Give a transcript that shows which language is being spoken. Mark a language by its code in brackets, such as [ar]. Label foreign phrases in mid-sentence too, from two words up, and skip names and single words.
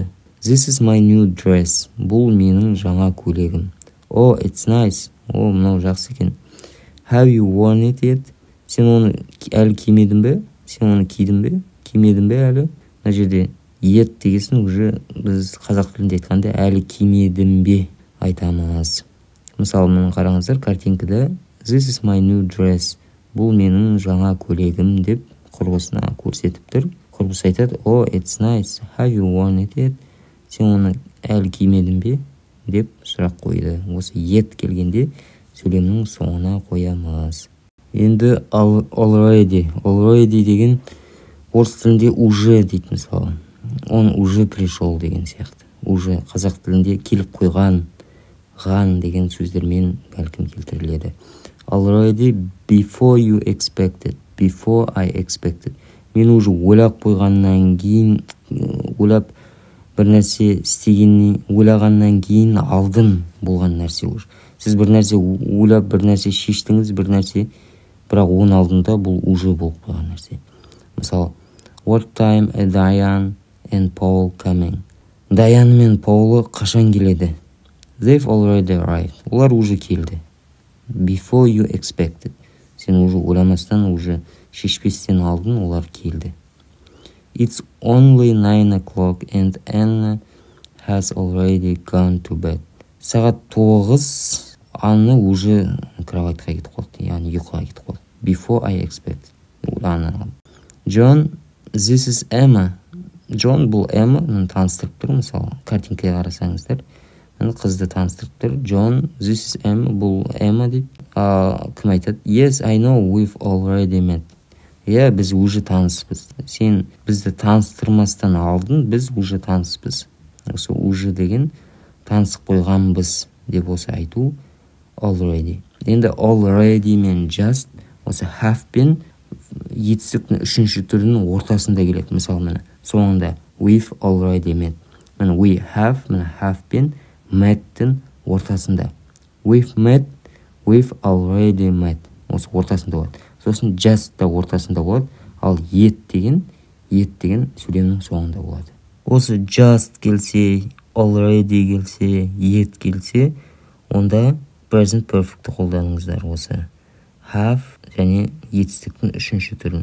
[en] This is my new dress. [kk] Бұл менің жаңа көйлегім. [en] Oh, it's nice. [kk] О, мынау жақсы екен. [en] Have you worn it yet? [kk] Сен оны әлі кимедің бе? Сен оны кидің бе? Кимедің бе әлі? Мына жерде yet дегесін уже біз қазақ тілінде айтқанда әлі кимедім бе айтамыз. Мысалы, мұны қараңыздар, картинкада [en] This is my new dress. [kk] Бұл менің жаңа көйлегім деп құрбысына көрсетіп тұр. Құрбысы айтады, [en] Oh, it's nice. Have you worn it yet? [kk] Сен оны әлі кимедің бе? Деп сұрақ қойды. Осы yet келгенде сөйлемнің соңына қоямыз. Енді already деген орыс тілінде уже дейді мысалы. [ru] Он уже пришел [kk] деген сияқты. Уже қазақ тілінде келіп қойған, ған деген сөздермен бәлкім келтіріледі. [en] Already before you expected. Before I expected. [kk] Мен уже ойлап қойғаннан кейін, ойлап бір нәрсе істегеннен, ойлағаннан кейін алдын болған нәрсе уже. Сіз бір нәрсе ойлап, бір нәрсе шештіңіз, бір нәрсе, бірақ оның алдында бұл уже болып қойған нәрсе. Мысалы, [en] What time are Diane and Paul coming? [kk] Diane мен Paul қашан келеді? [en] They've already arrived. [kk] Олар уже келді. [en] Before you expected. [kk] Сен уже ойламастан, уже шешпестен алдын олар келді. [en] It's only 9 o'clock and Anna has already gone to bed. [kk] Сағат 9, Анна уже кроватьқа кетіп қалды, яғни ұйқыға кетіп қалды. [en] Before I expected. John, this is Emma. [kk] John бұл Emma-ны таныстырып тұр, мысалы, картинкаға қарасаңыздар. Қызды таныстырып тұр. [en] John, this is Emma. [kk] Бұл Emma дейді. Кім айтады? [en] Yes, I know, we've already met. [kk] Иә, біз уже таныспыз. Сен бізді таныстырмастан алдын, біз уже таныспыз. Осы уже деген танысып қойғанбыз деп осы айту already. Енді already мен just осы have пен етістіктің үшінші түрінің ортасында келеді. Мысалы, міне соңында [en] we've already met. [kk] Міне [en] we have, [kk] міне have пен met-тің ортасында. [en] We've met, we've already met. [kk] Осы ортасында болады. Сосын just та ортасында болады. Ал yet деген сөйлемнің соңында болады. Осы just келсе, already келсе, yet келсе, онда [en] present perfect'ті [kk] қолданыңыздар. Осы have және етістіктің үшінші түрін.